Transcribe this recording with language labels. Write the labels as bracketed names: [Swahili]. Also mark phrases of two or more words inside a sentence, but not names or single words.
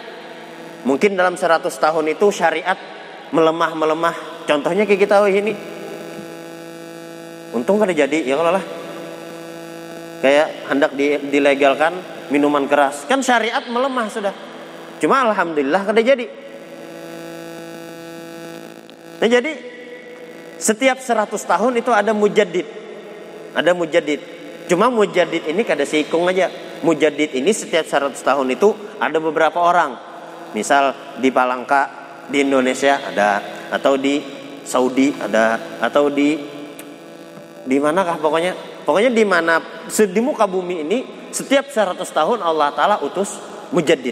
[Indonesian] Mungkin dalam 100 tahun itu syariat melemah. [Banjar] Contohnya kayak kita ini. Untung kada jadi, ya kalau lah. [Indonesian] Kayak hendak dilegalkan minuman keras, kan syariat melemah sudah. [Banjar] Cuma alhamdulillah kada jadi. [Indonesian] Nah jadi setiap 100 tahun itu ada mujaddid. Ada mujaddid. [Banjar] Cuma mujaddid ini kada seikung aja. [Indonesian] Mujaddid ini setiap 100 tahun itu ada beberapa orang. Misal di Palangka di Indonesia ada, atau di Saudi ada, atau di manakah pokoknya di mana di muka bumi ini setiap 100 tahun Allah Ta'ala utus mujaddid.